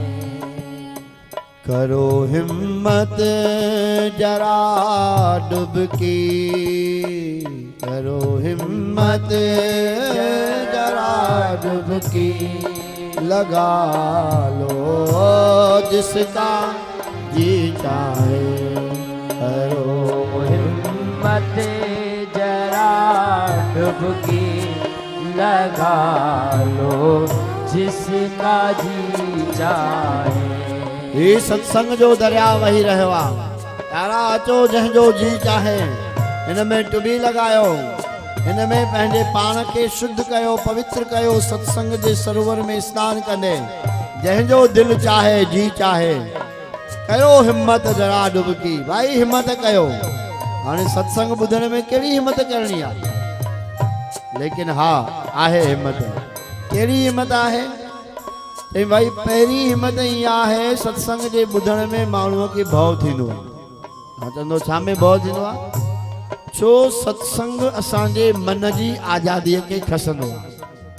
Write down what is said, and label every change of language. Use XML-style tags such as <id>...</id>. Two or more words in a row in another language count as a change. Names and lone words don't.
<hi>करो हिम्मत जरा डुबकी, करो हिम्मत जरा डुबकी, लगा लो जिसका जी चाहे। करो हिम्मत जरा डुबकी, लगा लो जिसका जी चाहे।</hi> <sd>ये सत्संग जो दरिया वही रहियो आहे। यारा अचो जंहिंजो जी चाहे, हिन में टुबी लगायो, हिन में पंहिंजे पाण खे शुद्ध कयो, पवित्र कयो, सत्संग जे सरोवर में स्नान कंदे जंहिंजो दिल चाहे जी चाहे। कयो हिम्मत जरा डुबकी, भाई हिम्मत कयो। हाणे सत्संग ॿुधण में कहिड़ी हिम्मत करणी आहे, लेकिन हा आहे हिम्मत। कहिड़ी हिम्मत आहे? भाई पहिरीं हिम्मत ई आहे सत्संग जे ॿुधण में माण्हूअ खे भउ थींदो आहे। मां चवंदो छा में भउ थींदो आहे? छो सत्संग असांजे मन जी आज़ादीअ खे खसंदो आहे।</sd>